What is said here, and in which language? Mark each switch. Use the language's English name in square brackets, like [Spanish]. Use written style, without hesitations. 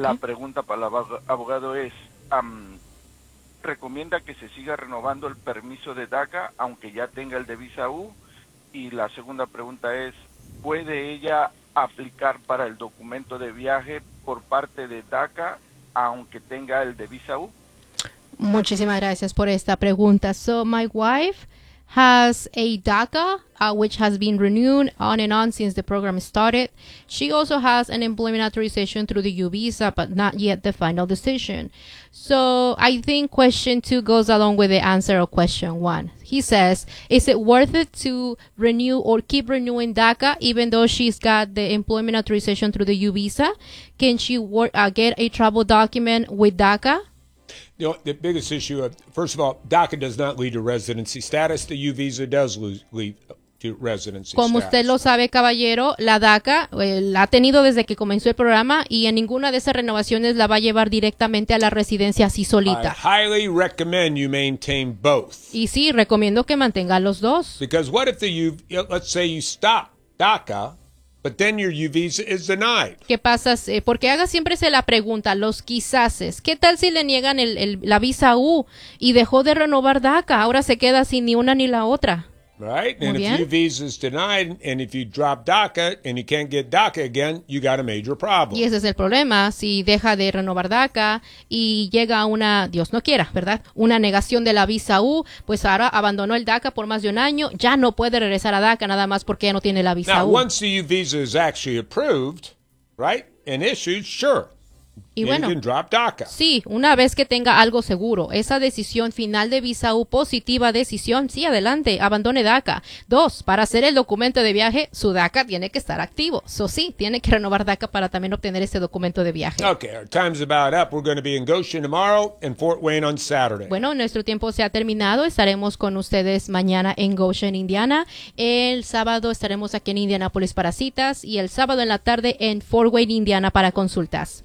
[Spanish] La pregunta para el abogado es, ¿recomienda que se siga renovando el permiso de DACA aunque ya tenga el de Visa U? Y la segunda pregunta es, ¿puede ella aplicar para el documento de viaje por parte de DACA aunque tenga el de Visa U? Muchísimas gracias por esta pregunta. [English] So my wife has a DACA, which has been renewed on and on since the program started. She also has an employment authorization through the U visa, but not yet the final decision. So I think question two goes along with the answer of question one. He says, is it worth it to renew or keep renewing DACA even though she's got the employment authorization through the U visa? Can she get a travel document with DACA? You know, the biggest issue, first of all, DACA does not lead to residency status. The U visa does lead to residency status. [Spanish] Como usted lo sabe, caballero, la DACA la ha tenido desde que comenzó el programa y en ninguna de esas renovaciones la va a llevar directamente a la residencia así solita. [English] I highly recommend you maintain both. [Spanish] Y sí, recomiendo que mantenga los dos. [English] Because what if let's say you stop DACA. But then your U visa is denied. [Spanish] ¿Qué pasa? Porque haga siempre la pregunta, los quizáses. ¿Qué tal si le niegan la visa U y dejó de renovar DACA? Ahora se queda sin ni una ni la otra. [English] Right? And if your visa is denied and if you drop DACA and you can't get DACA again, you got a major problem. [Spanish] Y ese es el problema. Si deja de renovar DACA y llega una, Dios no quiera, ¿verdad? Una negación de la visa U, pues ahora abandonó el DACA por más de un año, ya no puede regresar a DACA nada más porque ya no tiene la visa U. [English] Now, once the U visa is actually approved, right, and issued, sure. [Spanish] Y bueno, [English] you can drop DACA. [Spanish] Sí, una vez que tenga algo seguro, esa decisión final de visa U, positiva decisión, sí, adelante, abandone DACA. Dos, para hacer el documento de viaje, su DACA tiene que estar activo. So sí, tiene que renovar DACA para también obtener ese documento de viaje. [English] Okay, our time's about up. We're going to be in Goshen tomorrow and Fort Wayne on Saturday. [Spanish] Bueno, nuestro tiempo se ha terminado. Estaremos con ustedes mañana en Goshen, Indiana. El sábado estaremos aquí en Indianapolis para citas y el sábado en la tarde en Fort Wayne, Indiana para consultas.